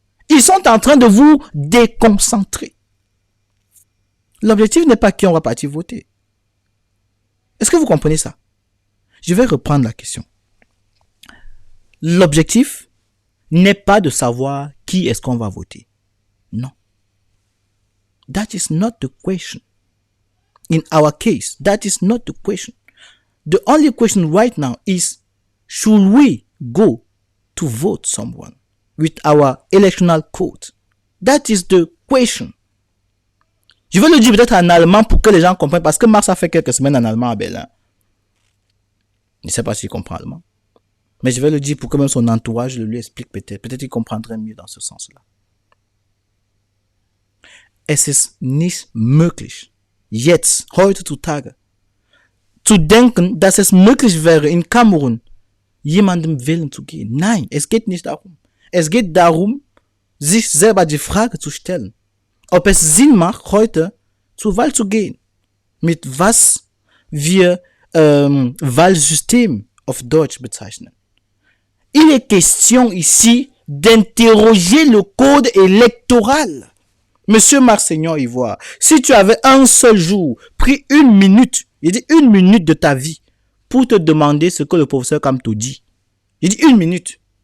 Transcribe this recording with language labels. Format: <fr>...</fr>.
<fr>Ils sont en train de vous déconcentrer. L'objectif n'est pas qui on va partir voter. Est-ce que vous comprenez ça? Je vais reprendre la question. L'objectif n'est pas de savoir qui est-ce qu'on va voter. Non.</fr> <en>That is not the question. In our case, that is not the question. The only question right now is, should we go to vote someone with our electoral code? That is the question.</en> <fr>Je vais le dire peut-être en allemand pour que les gens comprennent, parce que Mars a fait quelques semaines en allemand à Berlin. Je ne sais pas s'il comprend allemand. Mais je vais le dire pour que même son entourage le lui explique peut-être. Peut-être qu'il comprendrait mieux dans ce sens-là.</fr> <de>Es ist nicht möglich, jetzt, heutzutage, zu denken, dass es möglich wäre, in Kamerun jemandem wählen zu gehen. Nein, es geht nicht darum. Es geht darum, sich selber die Frage zu stellen, ob es Sinn macht, heute zur Wahl zu gehen. Mit was wir Wahlsystem auf Deutsch bezeichnen.</de> <fr>Il est question ici d'interroger le code électoral. Monsieur Marseignan Ivoire, si tu avais un seul jour pris une minute, il dit une minute de ta vie pour te demander ce que le professeur Kamto dit. Il dit une minute.</fr>